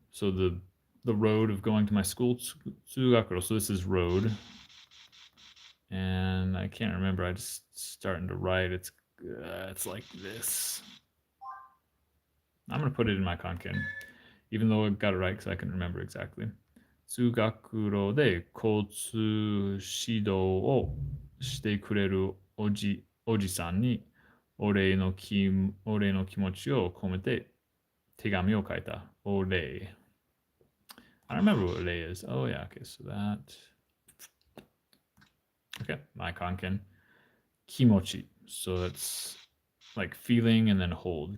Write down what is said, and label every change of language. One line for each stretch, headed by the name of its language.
English: So the road of going to my school. Tsugakuro. So this is road. And I can't remember. I just starting to write. It's like this. I'm going to put it in my Kanken, even though I got it right because I can remember exactly.
Japanese: 通学路で交通指導をしてくれるおじさんにお礼の気持ちを込めて手紙を書いた。お礼。
English: I don't remember what 礼 is. Oh, yeah. Okay, so that. Okay, my Kanken. Kimochi. So that's like feeling and then hold.